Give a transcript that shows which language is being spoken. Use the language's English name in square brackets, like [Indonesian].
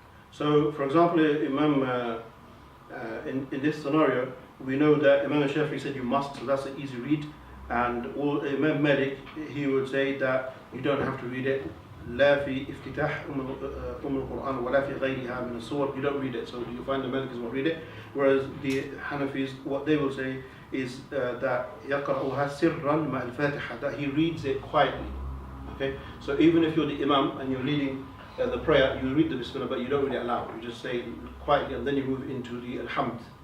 [English] So, for example, Imam, in this scenario, we know that Imam Shafi'i said you must, so that's an easy read. And Imam Malik, he would say that you don't have to read it. [Arabic] لا في افتتاح القرآن ولا في غيرها من السور. [English] You don't read it, so you find the Malikis won't read it. Whereas the Hanafis, what they will say is that [Arabic] يقرأها سرا مع الفاتحة, [English] that he reads it quietly. Okay, so even if you're the Imam and you're leading the prayer, you read the Bismillah, but you don't read it aloud. You just say quietly, and then you move into the Alhamd.